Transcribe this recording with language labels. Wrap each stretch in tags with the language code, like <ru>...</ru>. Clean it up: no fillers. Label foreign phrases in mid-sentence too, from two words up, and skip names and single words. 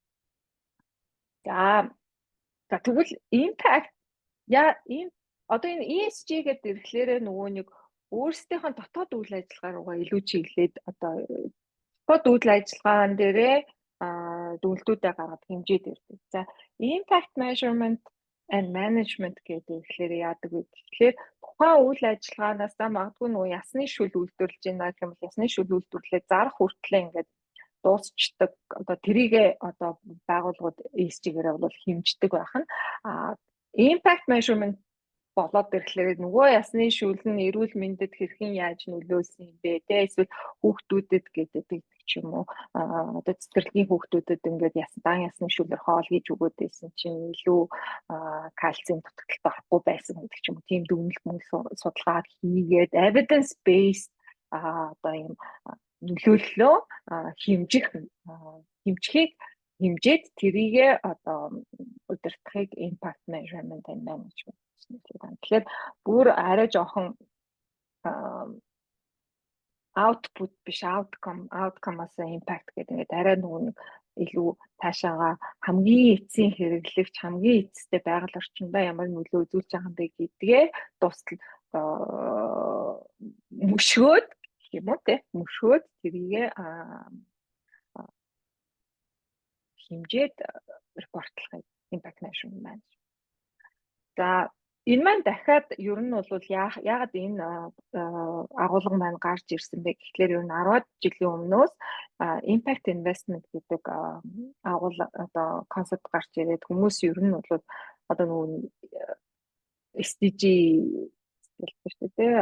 <mn>За тэгвэл impact одоо энэ ESG гэдэг ирэхлээрээ нөгөө нэг өөрсдийнхөө дотоод үйл ажиллагаа руугаа илүү чиглээд одоо дотоод үйл ажиллагаан дээрээ дүгнэлтүүдээ гаргад хэмжээд ирдэг. За</mn> <en>impact measurement and management</en> <mn>гэдэг ирэхлээр яадаг вэ гэхээр тухайн үйл ажиллагаанаас магадгүй нөгөө ясны шүл үйлдвэрлэж байна гэх юм бол ясны шүл үйлдвэрлэлээ зарах хүртлээр ингээд дуусчдаг одоо тэрийг одоо байгууллагууд ESG-гээрээ бол хэмждэг байх нь</mn> <en>impact measurement</en> <mn>болоод ирэхлээр нөгөө ясны шүл нь эрүүл мэндэд хэрхэн яаж нөлөөлсөн юм бэ те эсвэл хүүхдүүдэд гэдэг ч юм уу одоо цэцэрлэгийн хүүхдүүдэд ингээд ясны шүлээр хоол хийж өгөөд байсан чинь илүү кальцийн дутагдaltaй авахгүй байсан гэдэг ч юм уу тийм дүгнэлт судалгаа хийгээд</mn> <en>evidence based</en> <mn>одоо юм нөлөөллөө хэмжээд тэрийгэ одоо удирдахыг</mn> <en>impact measurement and management</en> <mn>гэж байна. Тэгэхээр бүр арай жоохон output биш outcome-аас impact гэдэг ингээд арай нөгөө илүү цаашаага хамгийн эцсийн хэрэглэгч хамгийн эцэстээ байгаль орчиндөө ямар нөлөө үзүүлж байгаа юм бэ гэдгээ дуустал мөшгөөд гэх юм уу те мөшгөөд тэрийгэ хэмжээд репортлохыг</mn> <en>impact measurement</en> <mn>маань. За энэ маань дахиад ер нь бол яагаад энэ агуулга маань гарч ирсэн бэ гэхлээр ер нь 10 жилийн өмнөөс</mn> <en>impact investment</en> <mn>гэдэг агуулга одоо концепт гарч ирээд хүмүүс ер нь бол одоо нөгөө SDG гэдэг шүү дээ.</mn>